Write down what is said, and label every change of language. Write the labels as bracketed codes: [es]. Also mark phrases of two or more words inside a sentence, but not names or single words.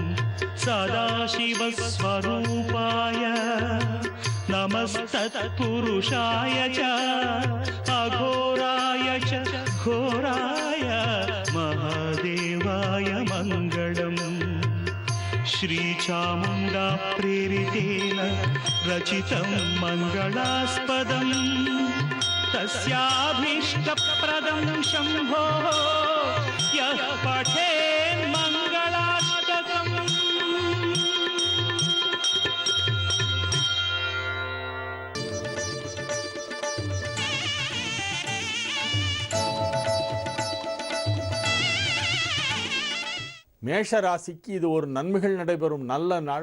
[sa] सदाशिवस्वरूपाय नमस्तत्पुरुषाय च अघोराय च घोराय महादेवाय मङ्गलम् श्रीचामुण्डा प्रेरितेन रचितं मङ्गलास्पदं तस्याभीष्टप्रदं शम्भो यः पठेन् मङ्गलाष्टकम्। [ta] மேஷ ராசிக்கு இது ஒரு நன்மைகள் நடைபெறும் நல்ல நாள்.